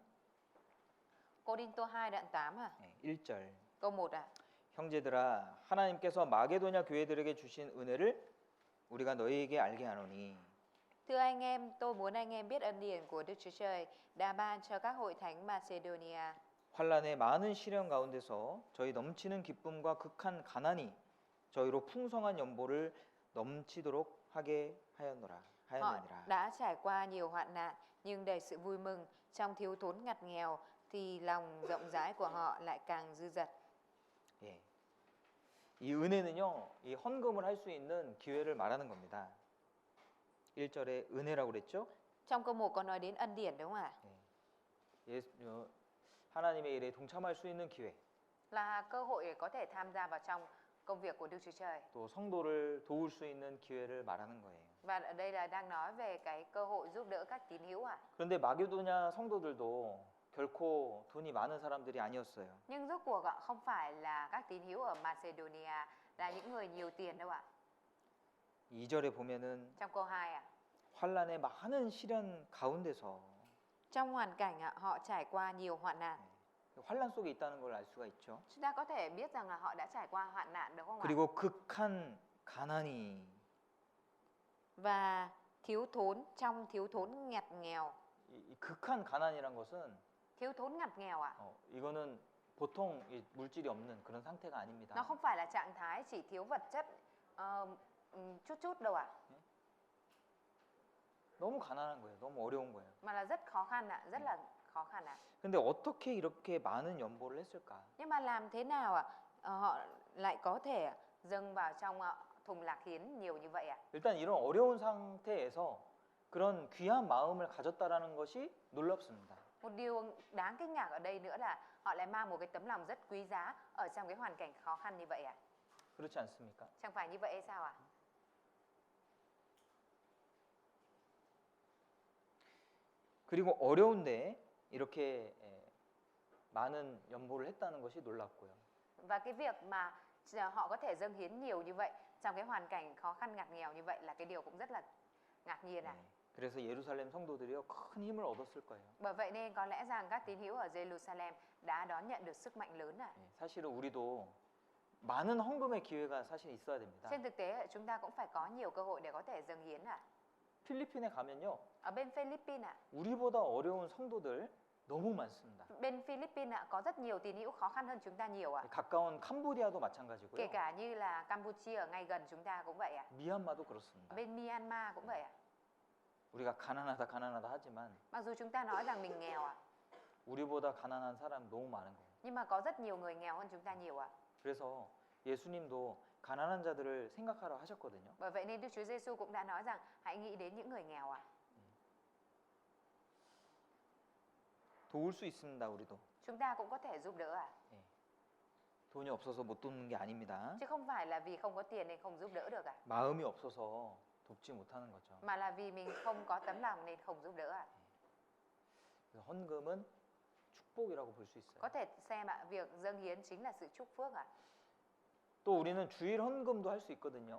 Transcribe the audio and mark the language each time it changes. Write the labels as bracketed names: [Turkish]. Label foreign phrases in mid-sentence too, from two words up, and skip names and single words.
[Vietnamese] Cô-rin-tô 2 đoạn 8 ạ. [Korean] 1절. [Vietnamese] Câu 1 ạ. [Korean] 형제들아 하나님께서 마게도냐 교회들에게 주신 은혜를 우리가 너희에게 알게 하노니 [Vietnamese] Thưa anh em, tôi muốn anh em biết ân điển của Đức Chúa Trời đã ban cho các hội thánh Macedonia. [Korean] 환란의 많은 시련 가운데서 저희 넘치는 기쁨과 극한 가난이 저희로 풍성한 연보를 넘치도록 하게 [Vietnamese] Họ [Korean] 하였느니라. [Vietnamese] đã trải qua nhiều hoạn nạn nhưng đầy sự vui mừng, trong thiếu thốn ngặt nghèo thì lòng rộng rãi của họ lại càng dư dật. [Korean] 예. 이 은혜는요, 이 헌금을 할 수 있는 기회를 말하는 겁니다. 1절에 은혜라고 그랬죠? [Vietnamese] Trong câu 1 có nói đến ân điển đúng không ạ? [Korean] 하나님의 일에 동참할 수 있는 기회. [Vietnamese] Là cơ hội để có thể tham gia vào trong công việc của Đức Chúa Trời. [Korean] 또 성도를 도울 수 있는 기회를 말하는 거예요. [Vietnamese] Và ở đây là đang nói về cái cơ hội giúp đỡ các tín hữu ạ. [Korean] 그런데 마게도냐 성도들도 결코 돈이 많은 사람들이 아니었어요. [Vietnamese] Nhưng rốt cuộc không phải là các tín hữu ở Macedonia là những người nhiều tiền đâu ạ. [Korean] 2절에 보면은 [Vietnamese] Trong câu 2 ạ. [Korean] 환란의 많은 시련 가운데서 [Vietnamese] Trong hoàn cảnh họ trải qua nhiều hoạn nạn. [Korean] 환란 속에 있다는 걸 알 수가 있죠. [Vietnamese] Chúng ta có thể biết rằng là họ đã trải qua hoạn nạn đúng không ạ? [Korean] 그리고 극한 가난이 [Vietnamese] Và trong thiếu thốn ngặt nghèo. [Korean] 이 극한 가난이란 것은 [Vietnamese] Thiếu thốn ngặt nghèo ạ. [Korean] 이거는 보통 물질이 없는 그런 상태가 [Vietnamese] Nó [Korean] 아닙니다. [Vietnamese] không phải là trạng thái chỉ thiếu vật chất chút chút đâu ạ. [Korean] 너무 가난한 거예요. 너무 어려운 거예요. [Vietnamese] Mà là rất khó khăn ạ, rất là khó khăn ạ. [Korean] 근데 어떻게 이렇게 많은 연보를 했을까? [Vietnamese] Nhưng mà làm thế nào ạ? Họ lại có thể dâng vào trong thùng lạc hiến nhiều như vậy ạ? [Korean] 일단 이런 어려운 상태에서 그런 귀한 마음을 가졌다라는 것이 놀랍습니다. [Vietnamese] Một điều đáng kinh ngạc ở đây nữa là họ lại mang một cái tấm lòng rất quý giá ở trong cái hoàn cảnh khó khăn như vậy à? [Korean] 그렇지 않습니까? [Vietnamese] Chẳng phải như vậy hay sao ạ? [Korean] 그리고 어려운데 이렇게 많은 연보를 했다는 것이 놀랍고요. [Vietnamese] Và cái việc mà họ có thể dâng hiến nhiều như vậy trong cái hoàn cảnh khó khăn ngặt nghèo như vậy là cái điều cũng rất là ngạc nhiên à. [Korean] 네. 그래서 예루살렘 성도들이요 큰 힘을 얻었을 거예요. [Vietnamese] Bởi vậy nên có lẽ rằng các tín hữu ở Jerusalem đã đón nhận được sức mạnh lớn à. [Korean] 네, 사실은 우리도 많은 헌금의 기회가 사실 있어야 됩니다. [Vietnamese] Trên thực tế chúng ta cũng phải có nhiều cơ hội để có thể dâng hiến à. [Korean] 필리핀에 가면요 [Vietnamese] Ở bên Philippines ạ, [Korean] 우리보다 어려운 성도들 너무 많습니다. [Vietnamese] bên Philippines ạ có rất nhiều tín hữu khó khăn hơn chúng ta nhiều ạ. [Korean] 가까운 캄보디아도 [Vietnamese] Kể [Korean] 마찬가지고요. [Vietnamese] cả như là Campuchia ở ngay gần chúng ta cũng vậy ạ. [Korean] 미얀마도 그렇습니다. [Vietnamese] Bên Myanmar cũng vậy ạ. [Korean] 우리가 가난하다 하지만 [Vietnamese] Mặc dù chúng ta nói rằng mình nghèo ạ, [Korean] 우리보다 가난한 사람 너무 많은 거예요. [Vietnamese] nhưng mà có rất nhiều người nghèo hơn chúng ta nhiều ạ. [Korean] 그래서 예수님도 가난한 자들을 생각하라 하셨거든요. [Vietnamese] Bởi vậy nên Đức Chúa Giêsu cũng đã nói rằng hãy nghĩ đến những người nghèo ạ. [Korean] 도울 수 있습니다, 우리도. [Vietnamese] Chúng ta cũng có thể giúp đỡ ạ. [Korean] 예. 돈이 없어서 못 돕는 게 아닙니다. [Vietnamese] Chứ không phải là vì không có tiền nên không giúp đỡ được ạ. [Korean] 마음이 없어서 돕지 못하는 거죠. [Vietnamese] Mà là vì mình không có tấm lòng nên không giúp đỡ ạ. [Korean] 그래서 헌금은 축복이라고 볼 수 있어요. [Vietnamese] Có thể xem ạ, việc dâng hiến chính là sự chúc phước ạ. [Korean] 또 우리는 주일 헌금도 할 수 있거든요.